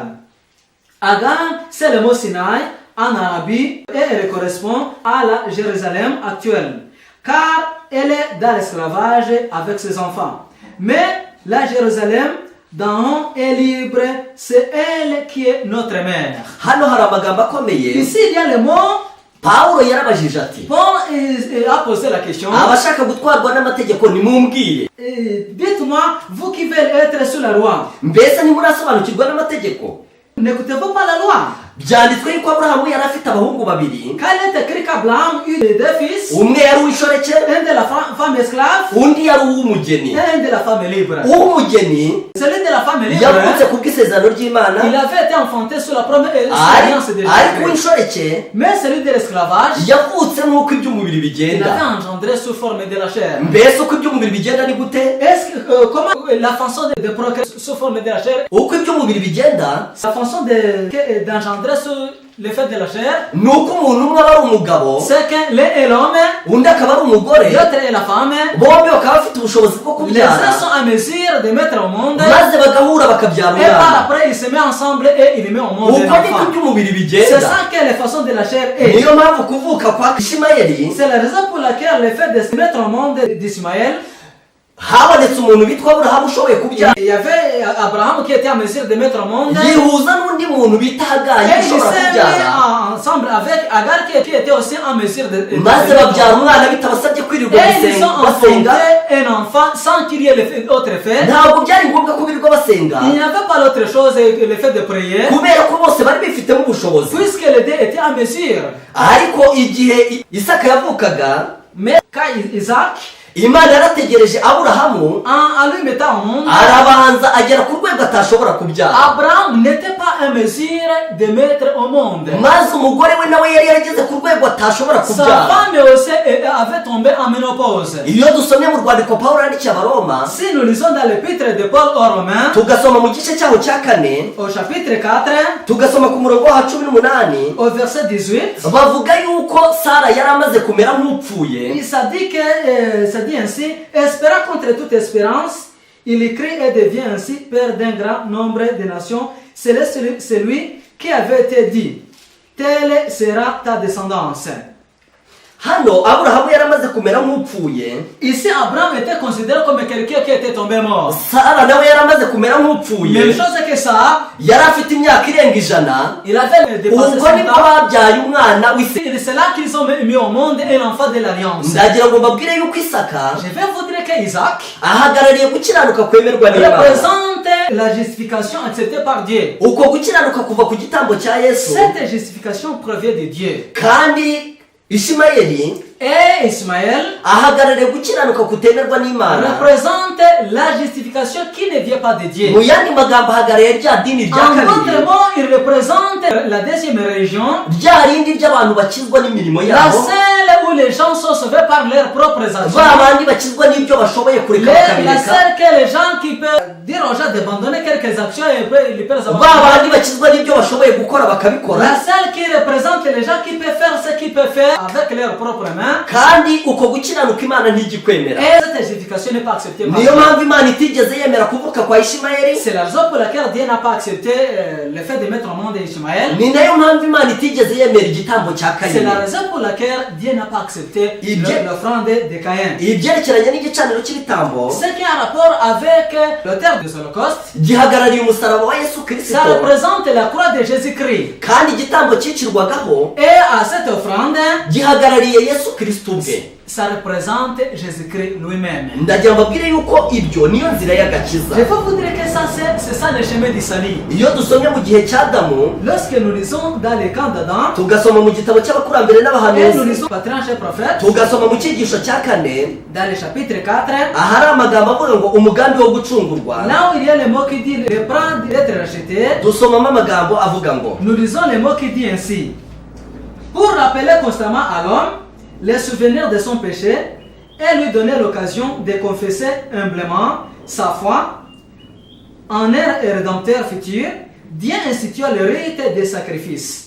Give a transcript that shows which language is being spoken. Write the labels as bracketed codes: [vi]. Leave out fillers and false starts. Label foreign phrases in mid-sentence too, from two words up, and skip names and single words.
[fr] Agar, c'est le mot Sinaï en Arabie et elle correspond à la Jérusalem actuelle, car elle est dans l'esclavage avec ses enfants. Mais la Jérusalem d'en haut est libre, c'est elle qui est notre mère. [rw] hano hari amagambo akomeye [fr] Ici, il y a le mot. [rw] Pawulo yarabajije ati [fr] Paul a posé la question. [rw] abashaka gutwarwa n'amategeko nimumbwire [fr] Dites-moi, vous qui voulez être sous la loi, [rw] mbese ntimurasobanukirwa n'amategeko [fr] n'écoutez-vous pas la loi? [rw] byanditswe yuko Aburahamu yari afite abahungu babiri [fr] Quand il est écrit qu'Abraham eut deux fils, [rw] umwe yari uw'inshoreke [fr] un de la femme esclave [rw] undi yari uw'umugeni [fr] et un de la femme libre. [rw] uw'umugeni [fr] Celui de la femme libre, [rw] yavutse ku bw'isezerano ry'Imana [fr] il avait été enfanté sous la première alliance de [rw] ariko [fr] Jésus. [rw] uw'inshoreke [fr] Mais celui de l'esclavage, [rw] yavutse nk'uko iby'umubiri [fr] il [rw] bigenda [fr] avait engendré sous forme de la chair. [rw] mbese uko iby'umubiri bigenda ni gute [fr] Est-ce que, comment la façon de procréer sous forme de la chair, [rw] uko iby'umubiri bigenda [fr] la façon d'engendrer sous le fait de la chair, [rw] ni uko umuntu umwe aba ari umugabo [fr] c'est que l'un est l'homme, [rw] undi akaba ari umugore [fr] l'autre est la femme. [rw] bombi bakaba bafite ubushobozi bwo [fr] Les [rw] kubyara [fr] uns sont en mesure de mettre au monde, [rw] maze bagahura bakabyara [fr] et par [rw] umwana [fr] après ils se mettent ensemble et ils mettent au monde [rw] uko [fr] un [rw] niko [fr] enfant. [rw] iby'umubiri [fr] C'est [rw] bigenda [fr] ça que la façon de la chair est. [rw] niyo mpamvu kuvuka kwa Ishimayeli [fr] C'est la raison pour laquelle le fait de se mettre au monde d'Ismaël, [rw] habonetse umuntu witwa Aburahamu ushoboye kubyara [fr] il y avait Abraham qui était en mesure de mettre au monde, et [rw] yihuza n'undi muntu bita Hagayi [fr] il [rw] ushobora [fr] s'est [rw] kubyara [fr] mis ensemble avec Agar qui était aussi en mesure de [rw] maze babyara umwana bitabasabye kwirirwa [fr] et ils ont [rw] basenga [fr] enfanté un enfant sans qu'il y ait autre fait. [rw] ntabwo byari ngombwa ko birirwa basenga [fr] Il n'y avait pas l'autre chose que le fait de prier. [rw] kubera ko bose bari bifitemo ubushobozi ubushobozi. [fr] puisque les deux étaient en mesure. [rw] Ariko igihe Isaka yavukaga, [fr] Mais quand Isaac, [rw] Imana yarategereje Aburahamu, [fr] en lui mettant au monde, [rw] arabanza agera ku rwego atashobora kubyara. [fr] Abraham n'était pas en mesure de mettre au monde. [rw] Maze umugore we nawe yari yarageze ku rwego atashobora [fr] Sa [rw] kubyara. [fr] femme aussi avait tombé en ménopause. [rw] Iyo dusomye mu rwandiko Pawulo yandikiye Abaroma, [fr] Si nous lisons dans l'épître de Paul aux Romains, [rw] tugasoma mu gice cyaho cya 4, [fr] au chapitre 4, [rw] tugasoma ku murongo wa 18, [fr] au verset 18, [rw] bavuga yuko Sara yari amaze kumera nk'upfuye. [fr] il s'est dit que, ça dit ainsi, espérant contre toute espérance, il écrit et devient ainsi père d'un grand nombre de nations. C'est celui qui avait été dit, telle sera ta descendance. [rw] Hano Aburahamu yari amaze kumera nk'upfuye. [fr] Ici, Abraham était considéré comme quelqu'un qui était tombé mort. [rw] Sara nawe yari amaze kumera nk'upfuye. [fr] Même chose que ça, [rw] Yari afite imyaka irenga 100. [fr] il avait dépassé [rw] Ubwo [fr] 100 [rw] nibwo [fr] ans. [rw] babyaye umwana w'Isaka. [fr] C'est là qu'ils ont mis au monde un enfant de l'alliance. [rw] Ndagira ngo mbabwire yuko Isaka [fr] Je vais vous dire que Isaac [rw] ahagarariye gukiranuka kwemerwa n'Imana. [fr] représente la justification acceptée par Dieu. [rw] Uko gukiranuka kuva ku gitambo cya Yesu. [fr] Cette justification provient de Dieu. [rw] Kandi Ishimayeli [fr] Et Ismaël [rw] ahagarariye gukiranuka kutemerwa n'Imana. [fr] représente la justification qui ne vient pas de Dieu. [rw] Mu yandi magambo ahagarariye rya dini rya [fr] En [rw] kabiri. [fr] d'autres mots, il représente la deuxième région, [rw] Rya rindi ry'abantu bakizwa n'imirimo [fr] la [rw] yabo. [fr] celle où les gens sont sauvés par leurs propres actions. [rw] Ba bandi bakizwa n'ibyo bashoboye kureka [fr] La [rw] bakabireka. [fr] celle que les gens qui peuvent dire aux gens d'abandonner quelques actions et après ils peuvent [rw] Ba [fr] abandonner. [rw] bandi bakizwa n'ibyo bashoboye gukora bakabikora. [fr] La celle qui représente les gens qui peuvent faire ce qu'ils peuvent faire avec leurs propres mains. [rw] Kandi uko gukiranuka Imana ntigikwemera. [fr] Et cette justification n'est pas acceptée par [rw] Niyo [fr] Dieu. [rw] mpamvu Imana itigeze yemera kuvuka kwa Ishimayeli. [fr] C'est la raison pour laquelle Dieu n'a pas accepté le fait de mettre au monde Ismaël. [rw] Ni nayo mpamvu Imana itigeze yemera igitambo cya [fr] C'est la [rw] Kayini. [fr] raison pour laquelle Dieu n'a pas accepté Dieu- l'offrande de Caïn. [rw] Ibyerekeranye n'igicaniro cy'ibitambo [fr] Ce qui a un rapport avec l'auteur de l'Holocauste, [rw] gihagarariye umusaraba wa Yesu Kristo. [fr] ça représente la croix de Jésus-Christ. [rw] Kandi igitambo cyicirwagaho [fr] Et à cette offrande, [rw] gihagarariye Yesu Kristo ubwe. [fr] ça représente Jésus-Christ lui-même. [rw] Ndagira mbabwire yuko ibyo niyo nzira y'agakiza. [fr] Je peux vous dire que ça, c'est ça le chemin du salut. [rw] Iyo dusomye mu gihe cy'Adamu, [fr] Lorsque nous lisons dans les camps d'Adam, [rw] tugasoma mu gitabo cy'abakurambere [fr] et nous [rw] n'abahanuzi, [fr] lisons Patriarche et Prophète, [rw] tugasoma mu cyigisho cya 4, [fr] dans le chapitre 4, [rw] ahari amagambo avuga ngo umugambi wo gucungurwa, [fr] là où il y a le mot qui dit le prendre d'être racheté, [rw] dusomamo amagambo avuga ngo [fr] nous lisons le mot qui dit ainsi. Pour rappeler constamment à l'homme les souvenirs de son péché et lui donner l'occasion de confesser humblement sa foi en un rédempteur futur, Dieu institua le rite des sacrifices.